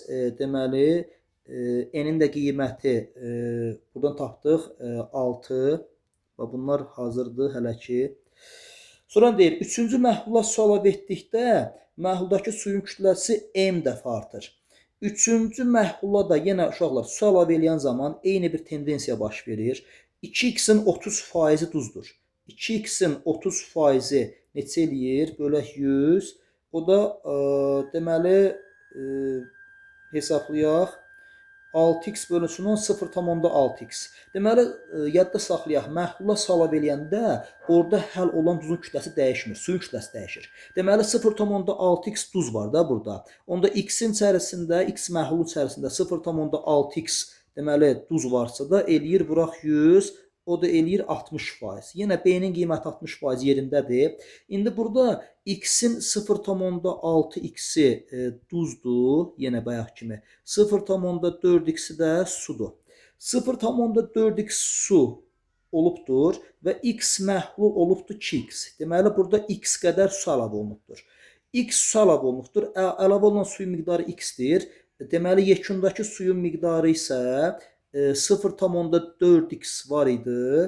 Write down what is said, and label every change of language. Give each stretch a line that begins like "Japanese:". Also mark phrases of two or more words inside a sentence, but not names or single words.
Azerbaijani: Deməli, N-in də qiyməti buradan tapdıq 6 və bunlar hazırdır hələ ki. Sonra deyir, üçüncü məhlula su əlavə etdikdə məhluldakı suyun kütləsi m dəfə artır. Üçüncü məhlula da yenə uşaqlar su əlavə eləyən zaman eyni bir tendensiya baş verir. 2x-in 30%-i duzdur. 2x-in 30%-i neçə eləyir? Bölək 100. O da deməli hesablayaq. 6x bölünsün 0,6x. Deməli, yadda saxlayaq, məhlula su əlavə eləyəndə orada həll olan duzun kütləsi dəyişmir, suyun kütləsi dəyişir. Deməli, 0,6x duz var da burada. Onda x-in içərisində, x məhlulun içərisində 0,6x deməli duz varsa da eləyir vuraq 100, o da eləyir 60%. Yenə B-nin qiyməti 60% yerindədir. İndi burada x-in 0,6x-i duzdur, yenə bayaq kimi. 0,4x-i də sudur. 0,4x su olubdur və x məhlul olubdur 2x. Deməli, burada x qədər su əlavə olunubdur. X su əlavə olunubdur. Əlavə olunan suyun miqdarı x-dir. Deməli, yekundakı suyun miqdarı isə 0,4x var idi.